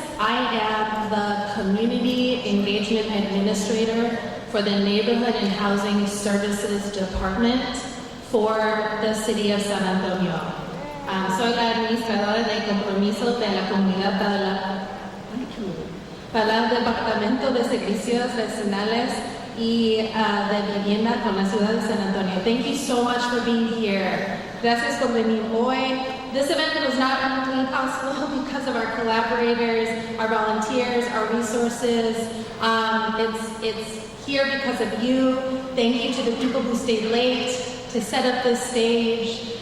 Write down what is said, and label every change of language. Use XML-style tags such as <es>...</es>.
<en>I am the Community Engagement Administrator for the Neighborhood and Housing Services Department for the City of San Antonio.</en> <es>Soy la administradora de compromiso de la comunidad para el Departamento de Servicios Vecinales y de Vivienda con la Ciudad de San Antonio.</es> <en>Thank you so much for being here.</en> <es>Gracias por venir hoy.</es> <en>This event was not only possible because of our collaborators, our volunteers, our resources. It's here because of you. Thank you to the people who stayed late to set up this stage.</en>